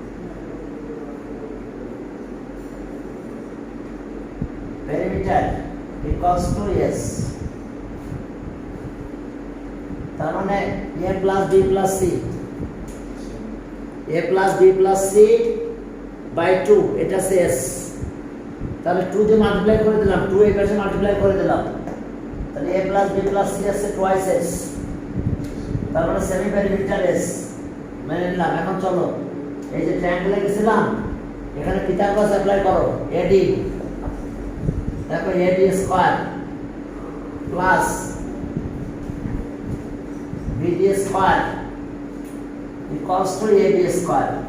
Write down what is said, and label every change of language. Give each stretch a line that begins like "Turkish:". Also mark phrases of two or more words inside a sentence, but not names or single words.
English: পেরিমিটার equals to s,
Bangla: তার মানে
English: a plus b plus c, a plus b plus c by 2,
Bangla: এটা হচ্ছে
English: s।
Bangla: তাহলে 2 দিয়ে মাল্টিপ্লাই করে দিলাম, 2 এই পাশে মাল্টিপ্লাই করে দিলাম, তাহলে
English: a plus b plus c
Bangla: আছে
English: twice s,
Bangla: তার মানে
English: semi perimeter
Bangla: s মেনে নিলাম। এখন চলো এই যে ট্রায়াঙ্গেলে গেছিলাম, এখানে পিথাগোরাস অ্যাপ্লাই করো, AD, দেখো
English: AD square plus BD square equals to AB square.